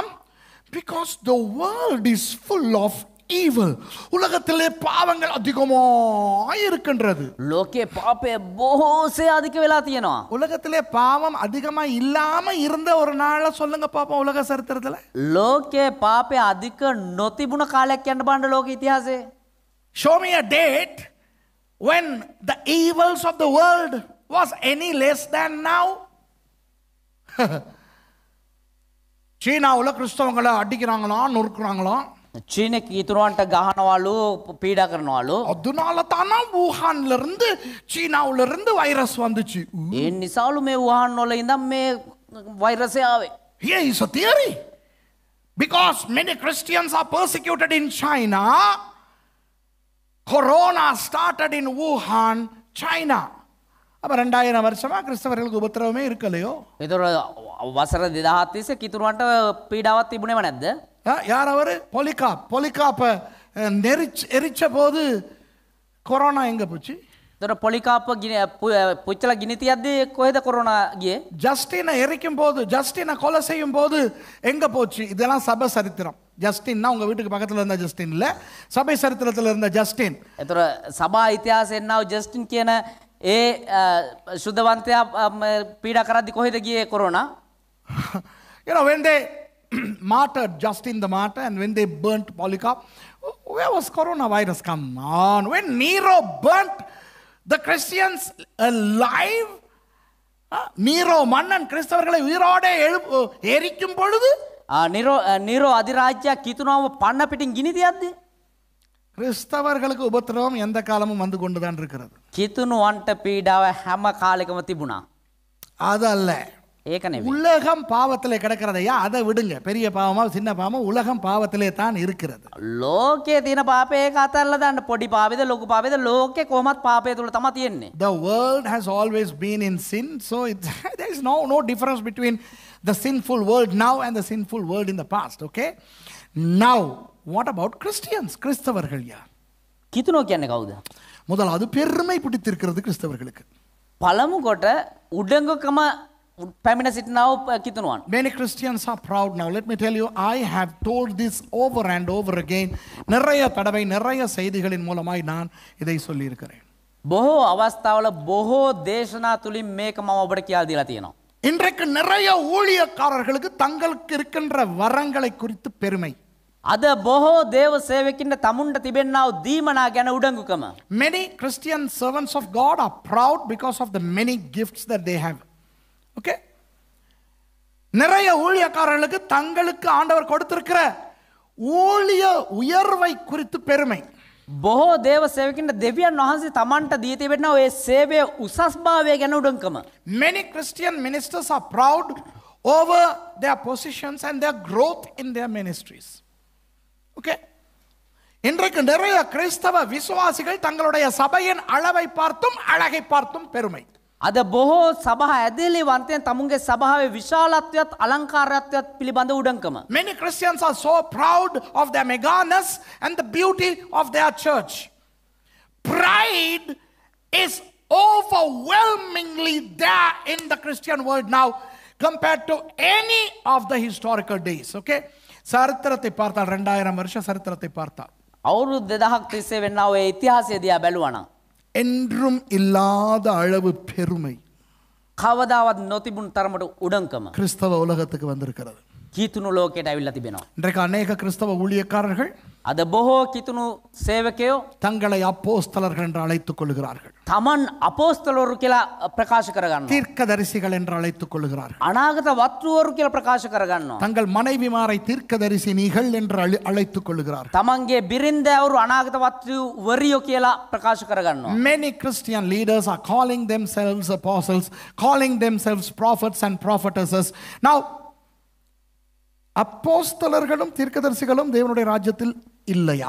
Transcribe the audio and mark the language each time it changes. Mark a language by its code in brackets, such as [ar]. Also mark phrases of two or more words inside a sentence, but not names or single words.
[en] Because the world is full of evil. [ta] உலகத்திலே பாவங்கள் அதிகமாக இருக்கின்றது. [si] ලෝකේ පාපය බොහෝසේ අධික වෙලා තියෙනවා. [ta] உலகத்திலே பாவம் அதிகமா இல்லாம இருந்த ஒரு நாள சொல்லுங்க பாப்போம் உலக சரித்திரத்துல. [si] ලෝකේ පාපය අධික නොතිබුණ කාලයක් යන්න බලන්න ලෝක ඉතිහාසයේ. [en] Show me a date when the evils of the world was any less than now. [ta] சீனாவுல கிறிஸ்தவங்களை அடிக்கிறாங்களாம், நொறுக்குறாங்களாம். [si] චීනෙ කීතුරුවන්ට ගහනවලු, පීඩා කරනවලු. [ta] அதனால தானா வூஹான்ல இருந்து சீனாவுல இருந்து வைரஸ் வந்துச்சு. [si] ඒ නිසාලු මේ වුහාන් වල ඉඳන් මේ වෛරසය ආවේ. [en] Here is a theory. Because many Christians are persecuted in China, corona started in Wuhan, China. [ta] அப்ப 2000 வருஷமா கிறிஸ்தவர்களுக்கு உபத்திரவமே இருக்கலையோ? [si] ඒතර වසර 2000 තිස්සේ කිතුරුවන්ට පීඩාවක් තිබුණේම නැද්ද? [ta] யார் அவரு? பொலிகாப்ப எரிச்ச போது கொரோனா எங்க போச்சு? [si] ඒතර පොලිකාප්ප පුච්චලා ගිනි තියද්දී කොහෙද කොරෝනා ගියේ? [ta] ஜஸ்டினை எரிக்கும் போது, ஜஸ்டினை கொலை செய்யும் போது எங்க போச்சு? இதெல்லாம் சபை சரித்திரம். ஜஸ்டின்னா உங்க வீட்டுக்கு பக்கத்துல இருந்த ஜஸ்டின் இல்ல, சபை சரித்திரத்துல இருந்த ஜஸ்டின். [si] ඒතර සභා ඉතිහාසයෙන් නාව ජස්ටින් කියන ඒ සුද්ධවන්තයා පීඩා කරද්දී කොහෙද ගියේ කොරෝනා? [en] You know, when they martyred Justin the martyr and when they burnt Polycarp, where was coronavirus? Come on. When Nero burnt the Christians alive, [ta] Nero மன்னன் கிறிஸ்தவர்களை உயிரோட எரிக்கும் பொழுது [si] නීරෝ අධිරාජ්‍යයක් කිතුනාව පන්න පිටින් ගිනි තියද්දී [ta] கிறிஸ்தவர்களுக்கு உபத்திரவம் எந்த காலமும் வந்து கொண்டுதான் இருக்கிறது. [si] කිතුනුවන්ට පීඩාව හැම කාලෙකම තිබුණා. [ta] அதல்ல, [si] ඒක නෙවෙයි. [ta] உலகம் பாவத்திலே கிடக்கிறதையா, அதை விடுங்க. பெரிய பாவமா சின்ன பாவமா உலகம் பாவத்திலே தான் இருக்கிறது. [si] ලෝකයේ තියෙන පාපේ ඒක අතල්ලා දාන්න. පොඩි පාපේද ලොකු පාපේද ලෝකේ කොහොමත් පාපය තුල තමයි තියෙන්නේ. [en] The world has always been in sin, so there is no difference between the sinful world now and the sinful world in the past. Okay, now what about Christians? [ta] கிறிஸ்தவர்கள் யார்? [si] කිතුනෝ කියන්නේ කවුද? [ta] முதலாவது பெருமை பிடித்திருக்கிறது கிறிஸ்தவர்களுக்கு. [si] පළමු කොට උඩඟකම පැමිණ සිටිනාව කිතුනුවන්. [en] Many Christians are proud now. Let me tell you, I have told this over and over again. [ta] நிறைய தடவை நிறைய செய்திகளின் மூலமாய் நான் இதை சொல்லி இருக்கிறேன். [si] බොහෝ අවස්ථාවල බොහෝ දේශනා තුලින් මේක මම ඔබට කියලා දීලා තියෙනවා. [ta] இன்றைக்கு நிறைய ஊழியக்காரர்களுக்கு தங்களுக்கு இருக்கின்ற வரங்களை குறித்து பெருமை. [si] අද බොහෝ දේව සේවකින්ට තමුන්ට තිබෙන්නාව දීමනා ගැන උඩඟුකම. [en] Many Christian servants of God are proud because of the many gifts that they have. Okay? [ta] நிறைய ஊழியக்காரர்களுக்கு தங்களுக்கு ஆண்டவர் கொடுத்திருக்கிற ஊழிய உயர்வை குறித்து பெருமை. [si] බොහෝ දේව සේවකින්ට දෙවියන් වහන්සේ තමන්ට දී තිබෙනා ඔය සේවයේ උසස්භාවය ගැන උඩඟුකම. [en] Many Christian ministers are proud over their positions and their growth in their ministries. Okay? [ta] இன்றைக்கு நிறைய கிறிஸ்தவ விசுவாசிகள் தங்களுடைய சபையின் அளவை பார்த்தும் அழகை பார்த்தும் பெருமை. [si] අද බොහෝ සභා ඇදලි වන්තයන් තමුන්ගේ සභාවේ විශාලත්වයත් අලංකාරත්වයත් පිළිබඳ උඩඟකම. [en] Many Christians are so proud of their meganess and the beauty of their church. Pride is overwhelmingly there in the Christian world now compared to any of the historical days. Okay? [ta] சரித்திரத்தை பார்த்தால் 2000 வருஷ சரித்திரத்தை பார்த்தால் [si] අවුරුදු 2000ක් තිස්සේ වෙන්නා ඔය ඉතිහාසය දිහා බැලුවා නම් [ta] என்றும் இல்லாத அளவு பெருமை [si] කවදාවත් නොතිබුණු තරමට උඩංකම [ta] கிறிஸ்தவ உலகத்துக்கு வந்திருக்கிறது. [si] කීතුණු ලෝකයට ඇවිල්ලා තිබෙනවා. [ta] இன்றைக்கு அநேக கிறிஸ்தவ ஊழியக்காரர்கள் [si] අද බොහෝ කිතුණු සේවකයෝ [ta] தங்களை அப்போஸ்தலர்கள் என்று அழைத்துக் கொள்கிறார்கள். [si] තමන් අපෝස්තලවරු කියලා ප්‍රකාශ කරගන්නවා. [ta] தீர்க்கதரிசிகள் என்று அழைத்துக் கொள்கிறார்கள். [si] අනාගත වත්තුවරු කියලා ප්‍රකාශ කරගන්නවා. [ta] தங்கள் மனைவிமாரை தீர்க்கதரிசினிகள் என்று அழைத்துக் கொள்கிறார்கள். [si] තමන්ගේ බිරින්දෑවරු අනාගත වත්තුවරියෝ කියලා ප්‍රකාශ කරගන්නවා. [en] Many Christian leaders are calling themselves apostles, calling themselves prophets and prophetesses. Now, [ta] அப்போஸ்தலர்களும் தீர்க்கதரிசிகளும் தேவனுடைய ராஜ்யத்தில் இல்லையா?